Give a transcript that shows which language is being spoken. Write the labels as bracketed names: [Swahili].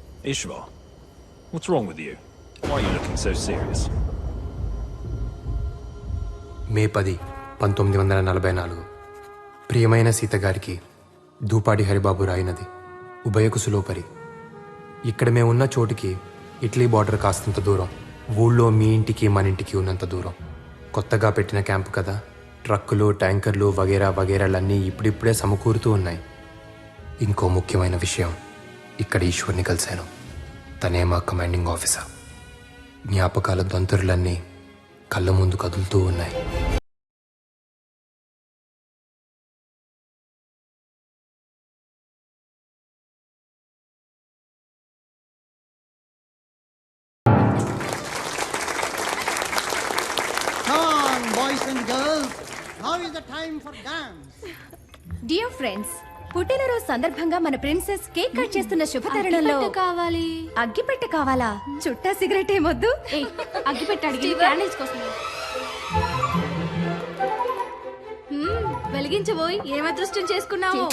[English] Ishvar, what's wrong with you? Why are you looking so serious? [Telugu] మే 10, 1944 ప్రియమైన సీత గారికి దూపాడి హరిబాబు రాయినది ఉభయ కుసులోపరి. ఇక్కడ మేమున్న చోటుకి ఇటలీ బార్డర్ కాస్తంత దూరం, ఊళ్ళో మీ ఇంటికి మన ఇంటికి ఉన్నంత దూరం. కొత్తగా పెట్టిన క్యాంపు కదా, ట్రక్కులు ట్యాంకర్లు వగేరా వగేరాలన్నీ ఇప్పుడిప్పుడే సమకూరుతూ ఉన్నాయి. ఇంకో ముఖ్యమైన విషయం, ఇక్కడ ఈశ్వర్ని కలిశాను. తనే మా కమాండింగ్ ఆఫీసర్. జ్ఞాపకాల దంతురులన్నీ కళ్ళ ముందు కదులుతూ ఉన్నాయి. [English] Boys and girls, now is the time for dance. Dear friends, [Telugu] పుట్టినరోజు సందర్భంగా మన ప్రిన్సెస్ కేక్ కట్ చేస్తున్న శుభతరుణంలో కావాలి. అగ్గిపెట్టె కావాలా? చుట్టా సిగరెట్ ఏమొద్దు. అగ్గిపెట్ట అడిగి క్యాండిల్స్ కోసం వెలిగించబోయి ఏం అదృష్టం చేసుకున్నావు.